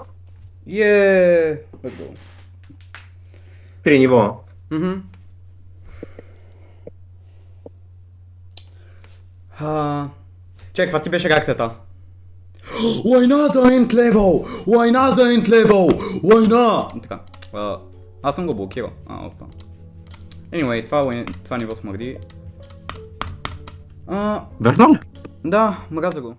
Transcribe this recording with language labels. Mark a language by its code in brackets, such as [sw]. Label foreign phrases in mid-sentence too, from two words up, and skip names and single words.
[en] Let's go. [bg] 3 ниво. Мгм. Чекай, каква ти беше реакцията? Война за [en] end level! [bg] Война за [en] end level! [bg] Война! Така. Аз съм го блокирал. Опа. Anyway, това ниво смърди. Верно ли? Да, мразя го.